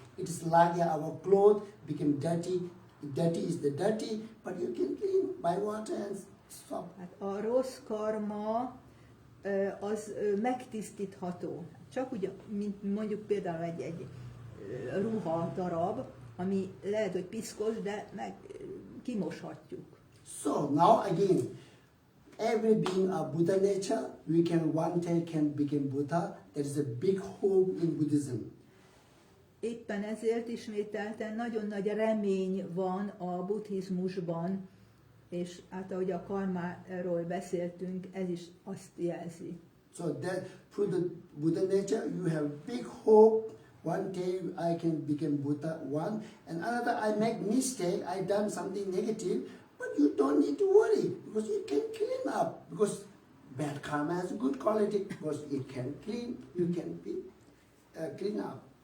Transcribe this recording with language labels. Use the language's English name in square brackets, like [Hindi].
[English] It is like our clothes become dirty. Dirty is the dirty, but you can clean by water and soap. [Hungarian] Hát a rossz karma az megtisztítható. Csak úgy, mint mondjuk például egy ruha darab, ami lehet, hogy piszkos, de meg kimoshatjuk. [English] So now again, every being of Buddha nature, we can one day can become Buddha. There is a big hope in Buddhism. [Hungarian] Éppen ezért ismételten nagyon nagy remény van a buddhizmusban, és hát ahogy a karmáról beszéltünk, ez is azt jelzi. [English] So that through the Buddha nature, you have big hope. One day I can become Buddha, one. And another, I make mistake, I done something negative, but you don't need to worry, because you can clean up. Because bad karma has good quality, because it can clean, you can be clean up.